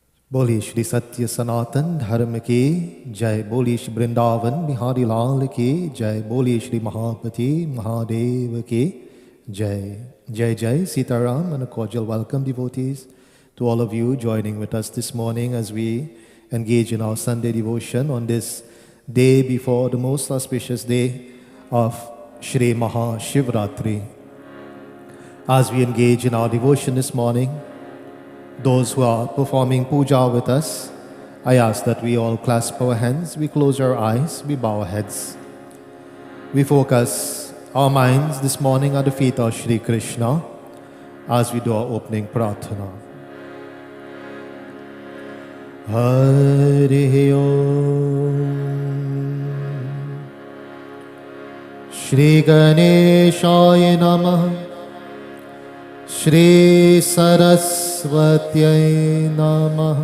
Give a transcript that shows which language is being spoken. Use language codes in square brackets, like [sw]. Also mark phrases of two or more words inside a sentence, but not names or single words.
[hi] बोली श्री सत्य सनातन धर्म की जय। बोली श्री वृंदावन बिहारी लाल की जय। बोली श्री महापति महादेव की जय। जय जय सीताराम, [en] and a cordial welcome, devotees, to all of you joining with us this morning as we engage in our Sunday devotion on this day before the most auspicious day of Shri Maha Shivratri. As we engage in our devotion this morning, those who are performing puja with us, I ask that we all clasp our hands, we close our eyes, we bow our heads. We focus our minds this morning at the feet of Shri Krishna as we do our opening prarthana. [sa] हरि ॐ. श्री गणेशाय नमः. श्री सरस्वत्यै नमः.